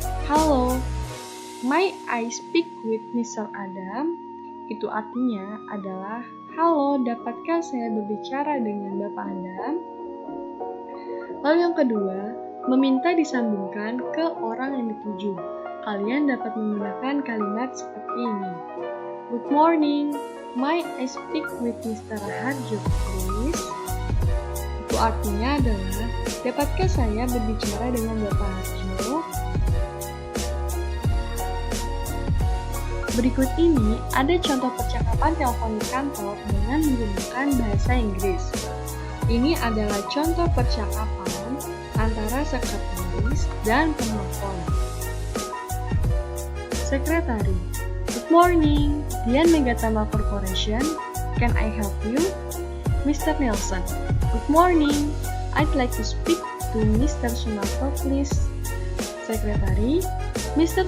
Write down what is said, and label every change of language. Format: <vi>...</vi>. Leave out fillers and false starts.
<en>Halo, may I speak with Mr. Adam?</en> <id>Itu artinya adalah, halo, dapatkah saya berbicara dengan Bapak Adam? Lalu yang kedua, meminta disambungkan ke orang yang dituju. Kalian dapat menggunakan kalimat seperti ini.</id> <en>Good morning, may I speak with Mr. Harjo, please?</en> <id>Itu artinya adalah, dapatkah saya berbicara dengan Bapak Harjo? Berikut ini ada contoh percakapan telepon di kantor dengan menggunakan bahasa Inggris. Ini adalah contoh percakapan antara sekretaris dan penelpon.</id> <en>Sekretari, good morning, Dian Megatama Corporation, can I help you? Mr. Nelson, good morning, I'd like to speak to Mr. Sunarto, please. Sekretari, Mr.</en>